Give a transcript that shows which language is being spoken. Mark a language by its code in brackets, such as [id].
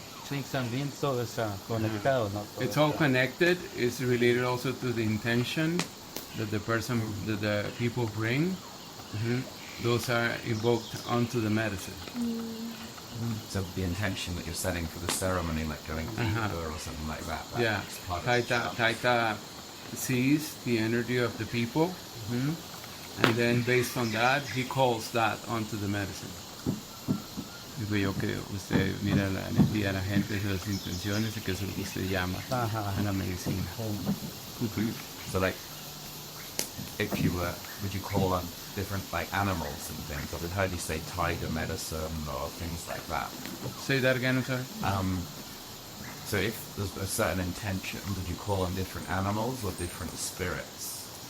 [es] Sí, también todo está conectado, ¿no? Todo [en] It's all [es] está- [en] connected. It's related also to the intention that the people bring. Those are invoked onto the medicine. so the intention that you're setting for the ceremony, like going deeper or something like that. Yeah, that's part of the chant. Taita sees the energy of the people, and then based on that, he calls that onto the medicine. [es] Digo yo que usted mira la energía de la gente, las intenciones, y que eso es lo que usted llama Ajá. a la medicina. [en] So like, if you were, would you call on different like animals and things? I've heard you say tiger medicine or things like that. Say that again, I'm sorry. So if there's a certain intention, would you call on different animals or different spirits?